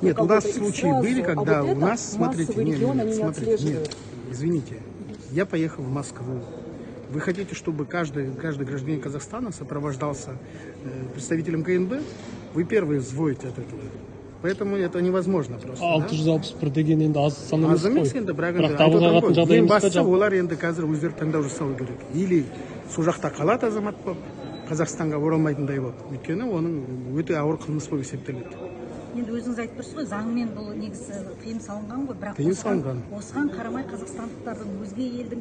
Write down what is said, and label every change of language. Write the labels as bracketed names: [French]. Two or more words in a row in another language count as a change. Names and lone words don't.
[Russian] Нет, у нас случаи были, когда у нас, смотрите, нет, извините, я поехал в Москву. Вы хотите, чтобы каждый гражданин Казахстана сопровождался представителем КНБ? Вы первые взводите от этого. Поэтому это невозможно просто. [Kazakh] 661 деген енді аз сан емес қой. Аз емес енді, бірақ ең бастысы олар енді қазір өздері таңдау жасау керек. Или сол жақта қалады азамат болып, Қазақстанға оралмайтындай болып. Өйткені оның өте ауыр қылмыс болып есептеледі. Енді өзіңіз айтып тұрсыз ғой, заңмен бұл негізі тыйым салынған ғой, бірақ осыған қарамай қазақстандықтардың өзге елдің...